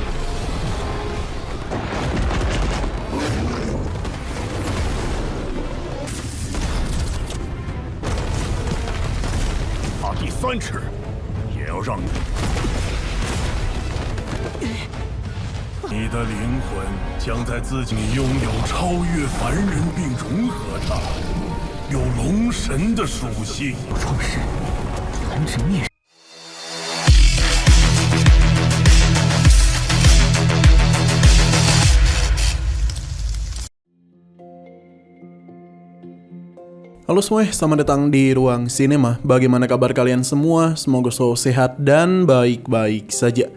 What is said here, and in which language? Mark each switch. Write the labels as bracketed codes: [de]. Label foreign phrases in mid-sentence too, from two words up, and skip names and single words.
[zh] 他第3尺，也要让你。你的灵魂将在自己拥有超越凡人，并融合它，有龙神的属性。创世，弹指灭。 [id] Halo semuanya, selamat datang di Ruang Sinema. Bagaimana kabar kalian semua? Semoga selalu sehat dan baik-baik saja.